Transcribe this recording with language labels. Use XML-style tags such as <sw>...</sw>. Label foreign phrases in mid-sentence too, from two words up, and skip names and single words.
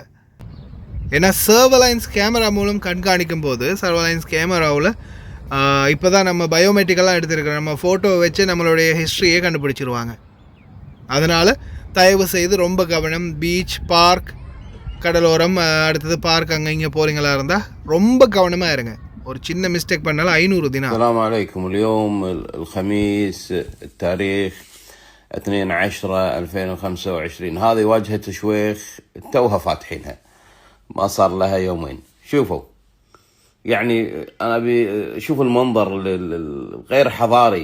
<ta>ஏன்னா</ta> <en>surveillance camera</en> <ta>மூலம் கண்காணிக்கும் போது, சர்வலைன்ஸ் கேமராவில் இப்போ தான் நம்ம பயோமெட்ரிக்கெல்லாம் எடுத்துருக்கிறோம், நம்ம ஃபோட்டோ வச்சு நம்மளுடைய ஹிஸ்ட்ரியே கண்டுபிடிச்சிருவாங்க. அதனால் தயவு செய்து ரொம்ப கவனம். பீச், பார்க், கடலோரம், அடுத்தது பார்க், அங்கே இங்கே போகிறீங்களா இருந்தால் ரொம்ப கவனமாக இருங்க. ஒரு சின்ன மிஸ்டேக் பண்ணாலும் 500 தினம்.</ta> <ar>السلام عليكم. اليوم الخميس التاريخ 2/10/2025. هذه واجهة شويخ توها فاتحينها، ما صار لها يومين. شوفوا يعني أنا شوفوا المنظر غير حضاري.</ar>